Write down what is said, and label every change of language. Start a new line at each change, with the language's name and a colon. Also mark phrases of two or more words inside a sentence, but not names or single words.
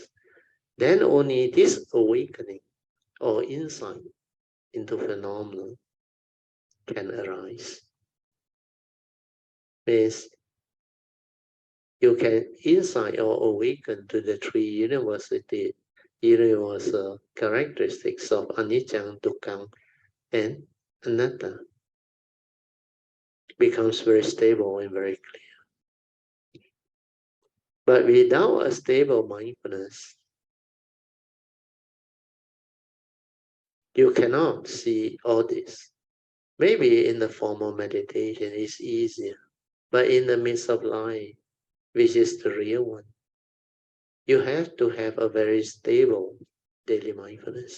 English: Then only this awakening or insight into phenomenon can arise. Means you can insight or awaken to the three universal characteristics of
Pali: anicca, dukkha,
English: and anatta. Becomes very stable and very clear. But without a stable mindfulness, you cannot see all this. Maybe in the formal meditation it's easier, but in the midst of life, which is the real one, you have to have a very stable daily mindfulness.